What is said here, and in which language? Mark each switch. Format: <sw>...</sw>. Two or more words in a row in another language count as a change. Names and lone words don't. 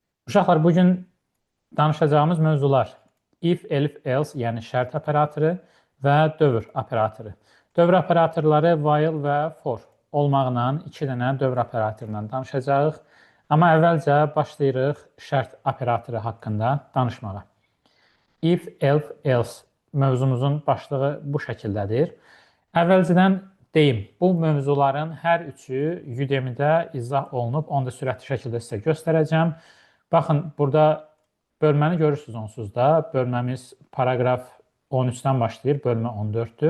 <az>Uşaqlar, bugün danışacağımız mövzular</az> <en>if, elif, else,</en> <az>yəni şərt operatoru və dövr operatoru. Dövr operatorları while və for olmaqla iki dənə dövr operatorundan danışacağıq. Amma əvvəlcə başlayırıq şərt operatoru haqqında danışmağa.</az> <en>If, elif, else</en> <az>mövzumuzun başlığı bu şəkildədir. Əvvəlcədən deyim, bu mövzuların hər üçü Udemy-də izah olunub, onu da sürətli şəkildə sizə göstərəcəm. Baxın, burada bölməni görürsünüz onsuz da. Bölməmiz paragraf 13-dən başlayır, bölmə 14-dür.</az>